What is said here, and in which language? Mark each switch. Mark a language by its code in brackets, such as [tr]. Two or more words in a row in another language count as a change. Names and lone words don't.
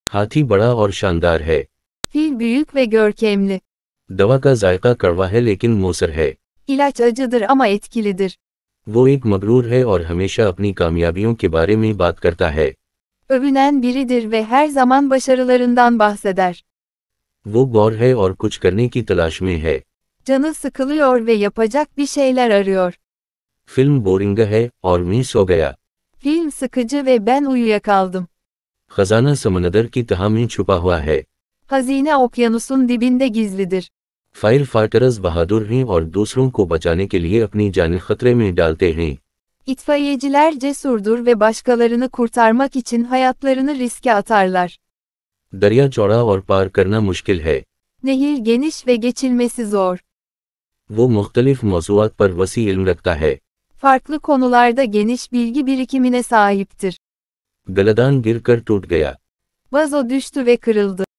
[ur] ہاتھی بڑا اور شاندار ہے. [tr] Fil büyük ve görkemli. [ur] دوا کا ذائقہ کڑوا ہے لیکن مؤثر ہے. [tr] İlaç acıdır ama etkilidir. [ur] وہ ایک مغرور ہے اور ہمیشہ اپنی کامیابیوں کے بارے میں بات کرتا ہے. [tr] Övünen biridir ve her zaman başarılarından bahseder. [ur] وہ بور ہے اور کچھ کرنے کی تلاش میں ہے. [tr] Canı sıkılıyor ve yapacak bir şeyler arıyor. [ur] فلم بورنگ ہے اور میں سو گیا. [tr] Film sıkıcı ve ben uyuyakaldım. [ur] خزانہ سمندر کی تہہ میں چھپا ہوا ہے. [tr] Hazine okyanusun dibinde gizlidir. [en] fire fighters [ur] بہادر ہیں اور دوسروں کو بچانے کے لیے اپنی جان خطرے میں ڈالتے ہیں. [tr] İtfaiyeciler cesurdur ve başkalarını kurtarmak için hayatlarını riske atarlar. [ur] دریا چوڑا اور پار کرنا مشکل ہے. [tr] Nehir geniş ve geçilmesi zor. [ur] وہ مختلف موضوعات پر وسیع علم رکھتا ہے. [tr] Farklı konularda geniş bilgi birikimine sahiptir. [ur] گلدان گر کر ٹوٹ گیا. [tr] Vazo düştü ve kırıldı.